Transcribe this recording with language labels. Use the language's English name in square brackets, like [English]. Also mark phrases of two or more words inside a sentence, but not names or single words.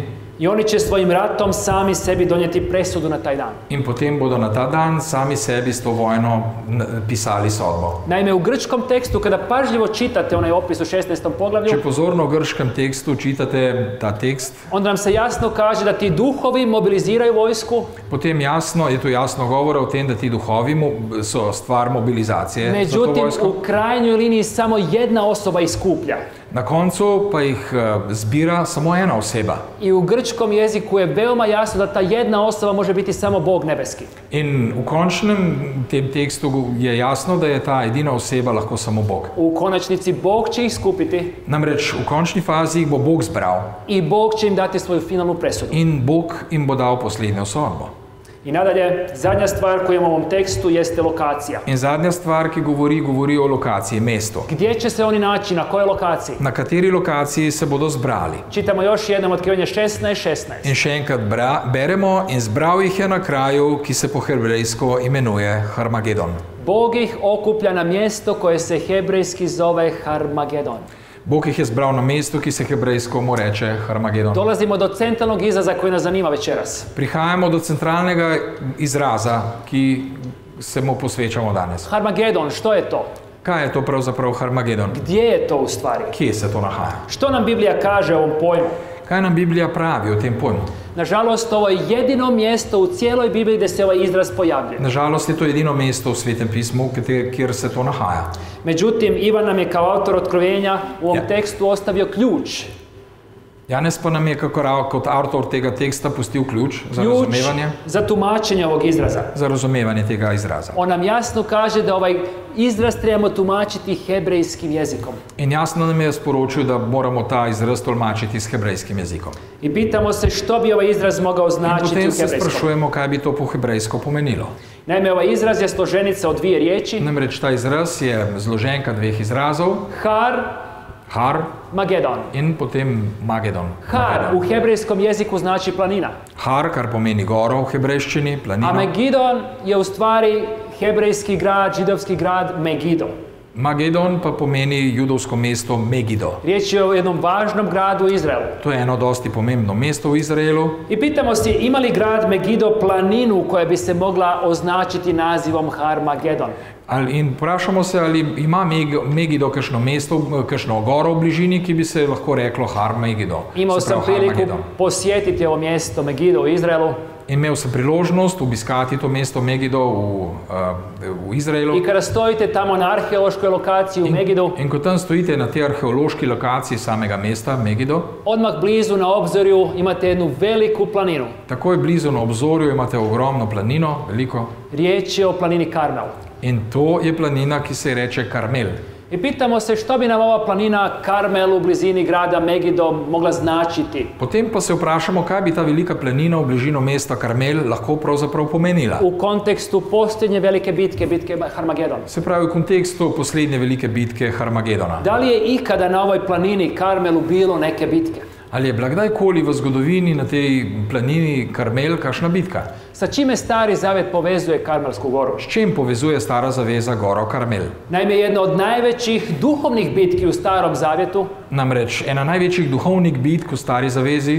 [Croatian] I oni će svojim ratom sami sebi donijeti presudu na taj dan. [Slovenian] In potem bodo na ta dan sami sebi s to vojno pisali sodbo. [Croatian] Naime, u grčkom tekstu, kada pažljivo čitate onaj opis u 16. poglavlju, [Slovenian] Če pozorno v grškem tekstu čitate ta tekst, [Croatian] onda nam se jasno kaže da ti duhovi mobiliziraju vojsku, [Slovenian] potem je tu jasno govora o tem, da ti duhovi so stvar mobilizacije za to [Croatian] međutim [Slovenian] vojsko. [Croatian] u krajnjoj liniji samo jedna osoba iskuplja. [Slovenian] Na koncu pa jih zbira samo ena oseba. [Croatian] I u grčkom jeziku je veoma jasno da ta jedna osoba može biti samo Bog nebeski. [Slovenian] In v končnem tem tekstu je jasno, da je ta edina oseba lahko samo Bog. [Croatian] U konačnici Bog će ih skupiti [Slovenian] Namreč v končni fazi jih bo Bog zbral [Croatian] i Bog će im dati svoju finalnu presudu. [Slovenian] in Bog jim bo dal poslednjo sodbo. [Croatian] I nadalje, zadnja stvar koju imamo u ovom tekstu jeste lokacija. [Slovenian] In zadnja stvar, ki govori o lokaciji, mestu. [Croatian] Gdje će se oni naći, na kojoj lokaciji? [Slovenian] Na kateri lokaciji se bodo zbrali. [Croatian] Čitamo još jednom Otkrivenje 16:16. [Slovenian] In še enkrat beremo, in zbral jih je na kraju, ki se po hebrejsko imenuje Harmagedon. [Croatian] Bog ih okuplja na mjesto koje se hebrejski zove Harmagedon. [Slovenian] Bog jih je zbral na mestu, ki se hebrejsko mu reče Harmagedon. [Croatian] Dolazimo do centralnog izraza koji nas zanima večeras. [Slovenian] Prihajamo do centralnega izraza, ki se mu posvečamo danes. [Croatian] Harmagedon, što je to? [Slovenian] Kaj je to pravzaprav Harmagedon? [Croatian] Gdje je to u stvari? [Slovenian] Kje se to nahaja? [Croatian] Što nam Biblija kaže o ovom pojmu? [Slovenian] Kaj nam Biblija pravi o tem pojmu? [Croatian] Nažalost, ovo je jedino mjesto u cijeloj Bibliji gdje se ovaj izraz pojavljuje. [Slovenian] Nažalost je to edino mesto v Svetem pismu, kjer se to nahaja. [Croatian] Međutim, Ivan nam je kao autor Otkrivenja u ovom tekstu ostavio ključ. [Slovenian] Janez pa nam je kot avtor tega teksta pustil ključ za [Croatian] Ključ [Slovenian] razumevanje, [Croatian] za tumačenje ovog izraza. [Slovenian] za razumevanje tega izraza. [Croatian] On nam jasno kaže da ovaj izraz trebamo tumačiti hebrejskim jezikom. [Slovenian] In jasno nam je sporočil, da moramo ta izraz tolmačiti s hebrejskim jezikom. [Croatian] I pitamo se što bi ovaj izraz mogao [Slovenian] In [Croatian] značiti [Slovenian] potem [Croatian] u [Slovenian] se [Croatian] hebrejskom. [Slovenian] sprašujemo, kaj bi to po hebrejsko pomenilo. [Croatian] Naime, ovaj izraz je složenica od dvije riječi. [Slovenian] Namreč ta izraz je zloženka dveh izrazov, [Croatian] Har, [Slovenian] Har [Croatian] Magedon. [Slovenian] in potem Magedon. [Croatian] Har u hebrejskom jeziku znači planina. [Slovenian] Har, kar pomeni goro v hebrejščini, [Croatian] A [Slovenian] planino. [Croatian] Megidon je u stvari hebrejski grad, židovski grad Megido. [Slovenian] Magedon pa pomeni judovsko mesto Megido. [Croatian] Riječ je o jednom važnom gradu u Izraelu. [Slovenian] To je eno dosti pomembno mesto v Izraelu. [Croatian] I pitamo se ima li grad Megido planinu koja bi se mogla označiti nazivom Har Magedon. [Slovenian] In vprašamo se, ali ima Megido kakšno mesto, kakšno goro v bližini, ki bi se lahko reklo Har Megido. [Croatian] Imao [Slovenian] Se [Croatian] sam [Slovenian] pravi Har [Croatian] priliku [Slovenian] Magedon. [Croatian] posjetiti ovo mjesto Megido u Izraelu [Slovenian] Imel sem priložnost obiskati to mesto Megido v Izraelu. [Croatian] i kada stojite tamo na arheološkoj lokaciji u Megidu, [Slovenian] In ko tam stojite na tej arheološki lokaciji samega mesta Megido, [Croatian] odmah blizu na obzorju imate jednu veliku planinu. [Slovenian] takoj blizu na obzorju imate ogromno planino, veliko. [Croatian] Riječ je o planini Karmel. [Slovenian] In to je planina, ki se reče Karmel. [Croatian] I pitamo se što bi nam ova planina Karmel u blizini grada Megido mogla značiti. [Slovenian] Potem pa se vprašamo, kaj bi ta velika planina v bližino mesta Karmel lahko pravzaprav pomenila. [Croatian] U kontekstu posljednje velike bitke, bitke Harmagedon. [Slovenian] Se pravi v kontekstu poslednje velike bitke Harmagedona. [Croatian] Da li je ikada na ovoj planini Karmelu bilo neke bitke? [Slovenian] Ali je bila kdajkoli v zgodovini na tej planini Karmel kakšna bitka? [Croatian] Sa čime Stari Zavjet povezuje Karmelsku goru? [Slovenian] S čim povezuje Stara zaveza goro Karmel? [Croatian] Naime, jedna od najvećih duhovnih bitki u Starom Zavjetu [Slovenian] Namreč ena največjih duhovnih bitk v Stari zavezi